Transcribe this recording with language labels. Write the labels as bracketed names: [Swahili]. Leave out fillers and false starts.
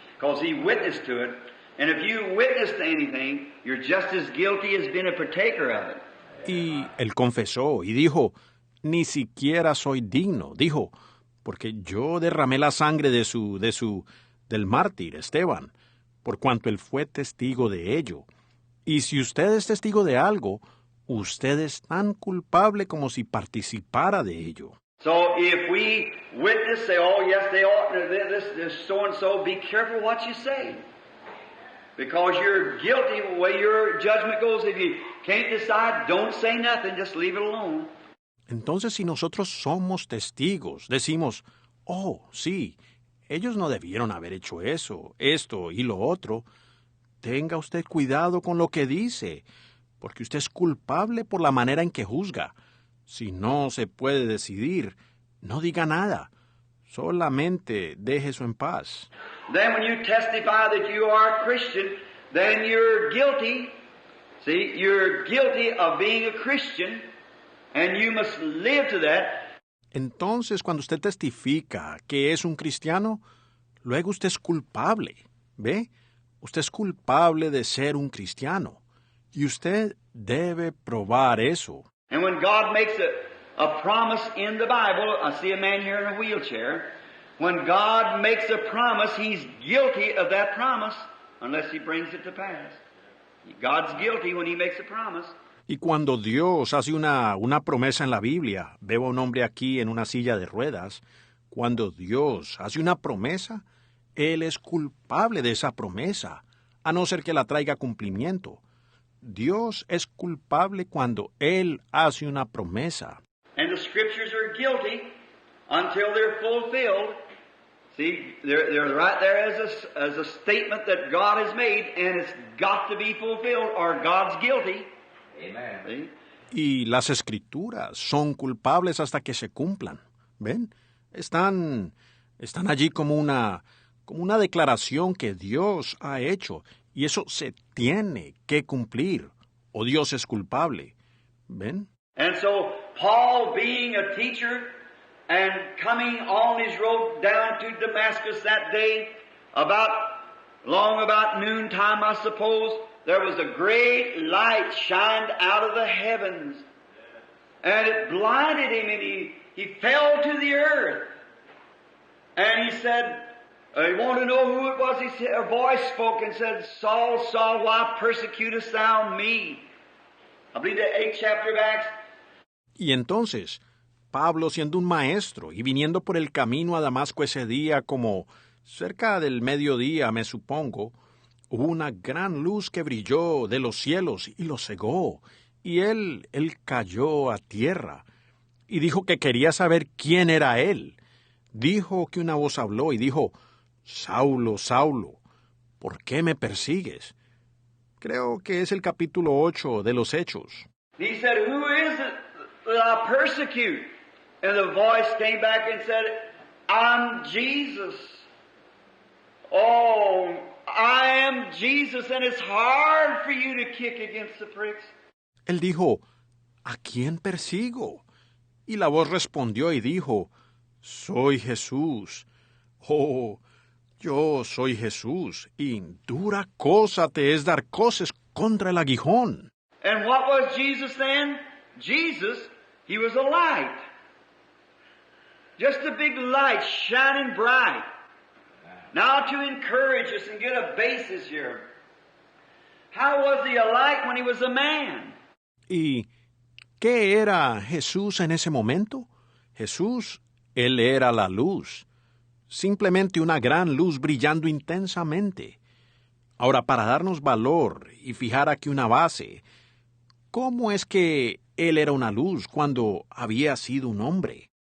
[English] Because he witnessed to it. And if you witness to anything, you're just as guilty as being a partaker of it. [Spanish] Y él confesó y dijo, ni siquiera soy digno, dijo, porque yo derramé la sangre del mártir Esteban, por cuanto él fue testigo de ello. Y si usted es testigo de algo, usted es tan culpable como si participara de ello. [English] So if we witness, say, oh yes, they ought to, this so-and-so, be careful what you say. Because you're guilty the way your judgment goes. If you can't decide, don't say nothing, just leave it alone. [Spanish] Entonces, si nosotros somos testigos, decimos, oh, sí, ellos no debieron haber hecho eso, esto y lo otro, tenga usted cuidado con lo que dice, porque usted es culpable por la manera en que juzga. Si no se puede decidir, no diga nada. Solamente deje eso en paz. [English] Then when you testify that you are a Christian, then you're guilty. See, you're guilty of being a Christian, and you must live to that. [Spanish] Entonces, cuando usted testifica que es un cristiano, luego usted es culpable, ¿ve? Usted es culpable de ser un cristiano. Y usted debe probar eso. [English] And when God makes a promise in the Bible, I see a man here in a wheelchair. When God makes a promise, He's guilty of that promise unless He brings it to pass. God's guilty when He makes a promise. [Spanish] Y cuando Dios hace una promesa en la Biblia, veo a un hombre aquí en una silla de ruedas, cuando Dios hace una promesa, Él es culpable de esa promesa, a no ser que la traiga a cumplimiento. Dios es culpable cuando Él hace una promesa. [English] And the Scriptures are guilty until they're fulfilled. See, they're right there as a statement that God has made, and it's got to be fulfilled or God's guilty. Amen. [Spanish] Y las Escrituras son culpables hasta que se cumplan. ¿Ven? Están allí como una declaración que Dios ha hecho, y eso se tiene que cumplir, o Dios es culpable. ¿Ven? [English] And so, Paul, being a teacher and coming on his road down to Damascus that day, about noontime, I suppose, there was a great light shined out of the heavens. And it blinded him, and he fell to the earth. And he said, he wanted to know who it was. He said, a voice spoke and said, Saul, Saul, why persecutest thou me? I believe the 8th chapter of Acts. [Spanish] Y entonces, Pablo, siendo un maestro y viniendo por el camino a Damasco ese día, como cerca del mediodía, me supongo, hubo una gran luz que brilló de los cielos y lo cegó, y él cayó a tierra, y dijo que quería saber quién era él. Dijo que una voz habló y dijo, Saulo, Saulo, ¿por qué me persigues? Creo que es el capítulo 8 de los Hechos. [English] He said, who is it that I persecute? And the voice came back and said, I'm Jesus. Oh, I am Jesus, and it's hard for you to kick against the pricks. [Spanish] Él dijo, ¿a quién persigo? Y la voz respondió y dijo, soy Jesús. Oh, yo soy Jesús, y dura cosa te es dar coces contra el aguijón. [English] And what was Jesus then? Jesus, He was a light. Just a big light shining bright. Now to encourage us and get a basis here. How was He a light when He was a man? [Spanish] ¿Y qué era Jesús en ese momento? Jesús, Él era la luz. Simplemente una gran luz brillando intensamente. Ahora, para darnos valor y fijar aquí una base, ¿cómo es que Él era una luz cuando había sido un hombre?